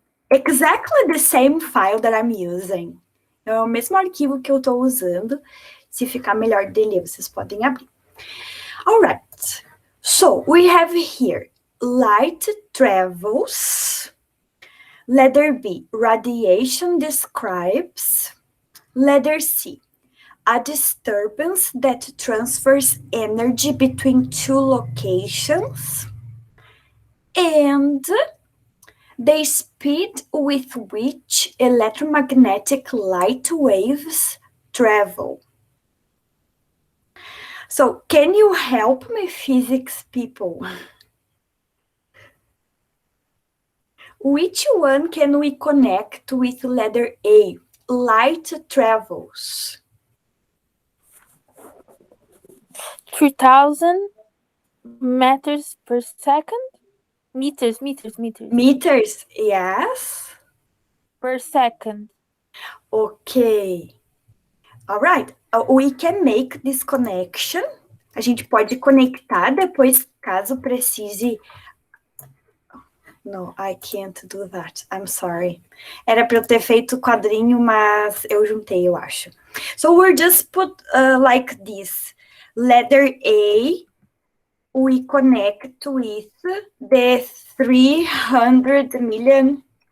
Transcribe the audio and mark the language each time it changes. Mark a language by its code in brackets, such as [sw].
[en] Exactly the same file that I'm using. [pt] É o mesmo arquivo que eu estou usando. Se ficar melhor de ler, vocês podem abrir. [en] Alright. So, we have here light travels. Letter B, radiation describes. Letter C, a disturbance that transfers energy between 2 locations. And the speed with which electromagnetic light waves travel. So, can you help me, physics people? Which one can we connect with letter A? light travels? 3,000 meters per second? Meters. Meters, yes. Per second. Ok. All right. We can make this connection. [pt] A gente pode conectar depois, caso precise. [en] No, I can't do that. I'm sorry. [pt] Era para eu ter feito o quadrinho, mas eu juntei, eu acho. [en] So we'll just put like this. Letter A, we connect with the 300 million.